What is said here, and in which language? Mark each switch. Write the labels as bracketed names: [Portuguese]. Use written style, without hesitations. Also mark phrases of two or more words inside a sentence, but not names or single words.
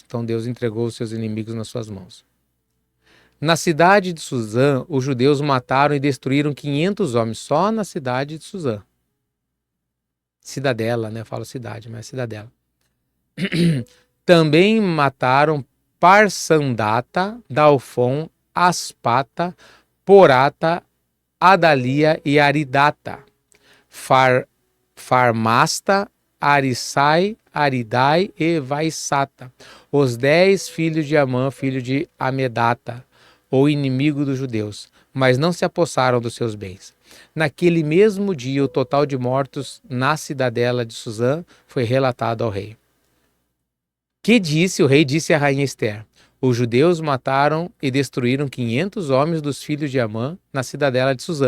[Portuguese] Então Deus entregou os seus inimigos nas suas mãos. Na cidade de Suzã, os judeus mataram e destruíram 500 homens, só na cidade de Suzã. Cidadela, né? Eu falo cidade, mas é cidadela. Também mataram Parsandata, Dalfon, Aspata, Porata, Adalia e Aridata, Farmasta, Arisai, Aridai e Vaisata, os 10 filhos de Amã, filho de Amedata, o inimigo dos judeus, mas não se apossaram dos seus bens. Naquele mesmo dia, o total de mortos na cidadela de Suzã foi relatado ao rei. O rei disse à rainha Ester: os judeus mataram e destruíram 500 homens dos filhos de Amã na cidadela de Suzã.